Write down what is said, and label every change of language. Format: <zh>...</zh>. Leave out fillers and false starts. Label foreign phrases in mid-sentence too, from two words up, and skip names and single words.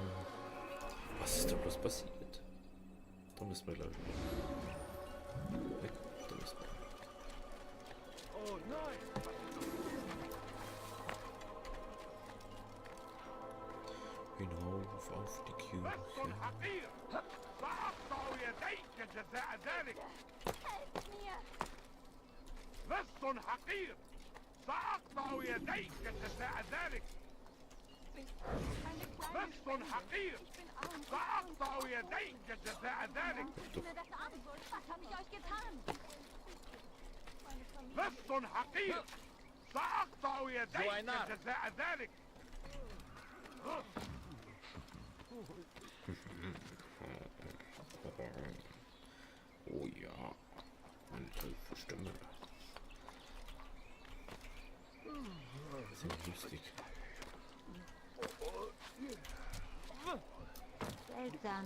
<de>Was ist da bloß passiert? Da müssen wir, glaube ich, weg. Da müssen wir. Oh nein, was ist noch Hinauf auf die Kirche.</de> <ar>حقير سأقطع يديك جزاء ذلك</ar> <de>Helft mir!</de> <ar>لص حقير سأقطع يديك جزاء ذلك</ar> <de>Eine kleine</de> <ar>لص</ar> <de>Spende.</de> <ar>حقير</ar> <de>Ich bin arm und</de> <ar>سأقطع يديك جزاء ذلك</ar> <de>Bitte das an! Was habe ich euch getan? meine Familie.</de> <ar>لص حقير سأقطع يديك جزاء ذلك</ar> <de>Oh ja. Eine tiefe Stimme. Sehr lustig. Seltsam.</de>